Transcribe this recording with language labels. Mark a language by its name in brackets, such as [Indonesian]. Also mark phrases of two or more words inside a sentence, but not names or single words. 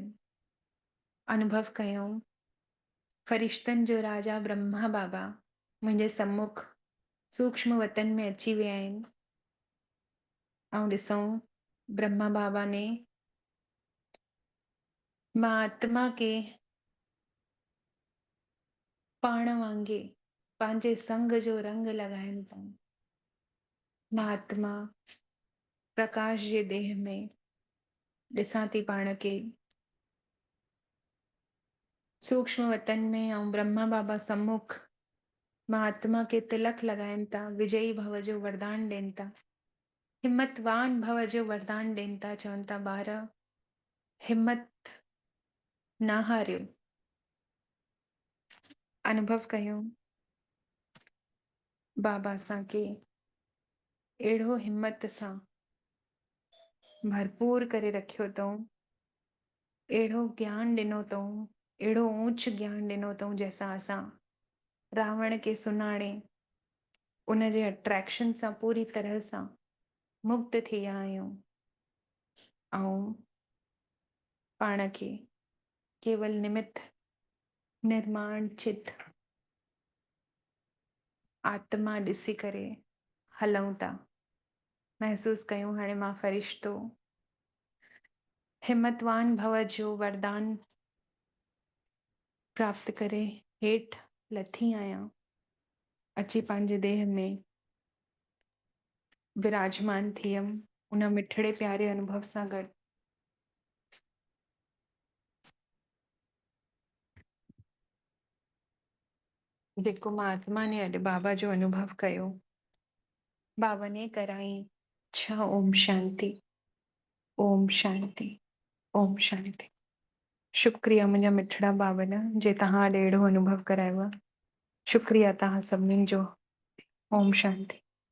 [Sindhi] अनुभव कयूं फरिश्तनि जो राजा ब्रह्मा बाबा मुंहिंजे सम्मुख सूक्ष्म वतन में अची विया आहिनि ऐं ॾिसूं ब्रह्मा बाबा ने मां आत्मा खे पाण वांगे पंहिंजे संग जो रंग लॻाइनि था। मां आत्मा प्रकाश जे देह में ॾिसां थी पाण खे सूक्ष्म वतन में ऐं ब्रह्मा बाबा सम्मुख महात्मा के तिलक लगाइनि था, विजयी भव जो वरदान ॾियनि था, हिम्मतवान भव जो वरदान ॾियनि था, चवनि था ॿार हिम्मत न हारियो, अनुभव कयूं बाबा असांखे अहिड़ो हिम्मत सां भरपूर करे रखियो अथऊं, अहिड़ो ज्ञान ॾिनो अथऊं, अहिड़ो ऊच ज्ञान ॾिनो अथऊं, जंहिंसां असां रावण खे सुञाणे उन जे अट्रैक्शन सां पूरी तरह सां मुक्त थी विया आहियूं ऐं पाण खे केवल निमित्त निर्माण चित आत्मा ॾिसी करे हलऊं था, महसूस कयूं हाणे मां फ़रिश्तो हिम्मतवान भव जो वरदान प्राप्त करे हेठि लथी आहियां, अची पंहिंजे देह में विराजमान थी हुयमि उन मिठड़े प्यारे अनुभव सां गॾु। जेको मां आत्मा ने अॼु बाबा जो अनुभव कयो, बाबा ने कराई। अच्छा, [Sanskrit] ओम शांति, ओम शांति, ओम शांति। [Sindhi] शुक्रिया मुंहिंजा मिठड़ा बाबन जे तव्हां अॼु अहिड़ो अनुभव करायो आहे। शुक्रिया तव्हां सभिनीनि जो। [Sanskrit] ओम शांति।